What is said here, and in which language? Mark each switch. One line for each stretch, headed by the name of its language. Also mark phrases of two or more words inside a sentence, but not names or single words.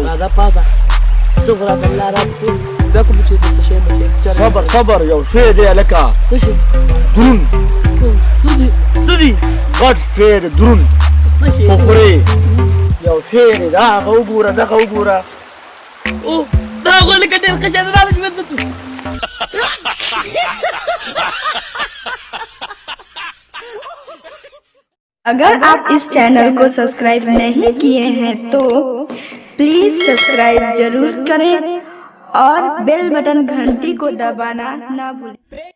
Pashto: راځه پاسه څه خو راته الله راکړو بیا کوم چې څه شی مې صبر صبر یو شی دی هلکه څه شی درون څه دي غټ شی دی درون خو خورې یو شی دی دا هغه وګوره دغه وګوره او دا خو لکه ډېر ښه شی دی راځه چې بېرته
Hindi: अगर आप इस चैनल को सब्सक्राइब नहीं किए हैं तो प्लीज सब्सक्राइब जरूर करें और
English: bell button
Hindi: घंटी को दबाना ना भूलें।